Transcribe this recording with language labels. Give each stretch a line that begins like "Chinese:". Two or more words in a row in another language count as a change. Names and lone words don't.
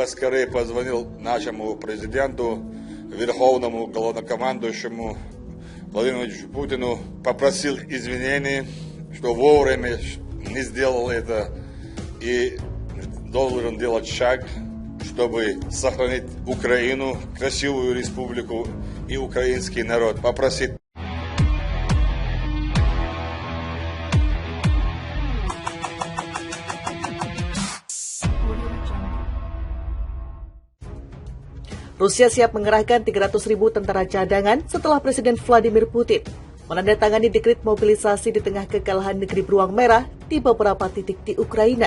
Russian: поскорее позвонил нашему президенту, верховному главнокомандующему Владимиру Путину, попросил извинений, что вовремя не сделал это и должен делать шаг, чтобы сохранить Украину, красивую республику и украинский народ. Попросить.
Indonesian: Rusia siap mengerahkan 300.000 tentara cadangan setelah Presiden Vladimir Putin menandatangani dekret mobilisasi di tengah kekalahan negeri beruang merah di beberapa titik di Ukraina.